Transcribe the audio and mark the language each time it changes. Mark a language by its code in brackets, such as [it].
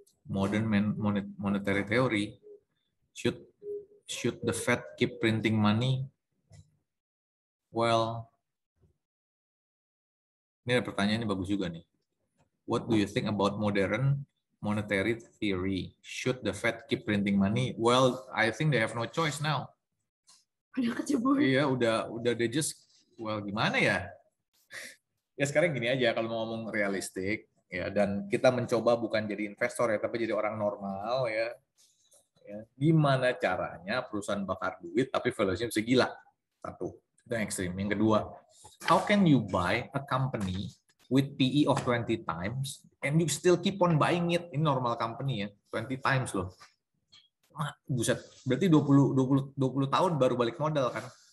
[en] Modern monetary theory, should the Fed keep printing money? [id] Well, ini ada pertanyaan ini bagus juga nih. [en] What do you think about modern monetary theory? Should the Fed keep printing money? Well, I think they have no choice now. [id] Udah kecebur. Iya, udah [en] they just, [id] well, gimana ya? Ya sekarang gini aja, kalau mau ngomong realistik, ya, dan kita mencoba bukan jadi investor ya, tapi jadi orang normal ya. Gimana caranya perusahaan bakar duit tapi valuation bisa gila? Satu, itu yang ekstrim. Yang kedua, [en] how can you buy a company with PE of 20 times and you still keep on buying it? [id] Ini normal company ya, 20 times loh. Buset, berarti 20 tahun baru balik modal kan?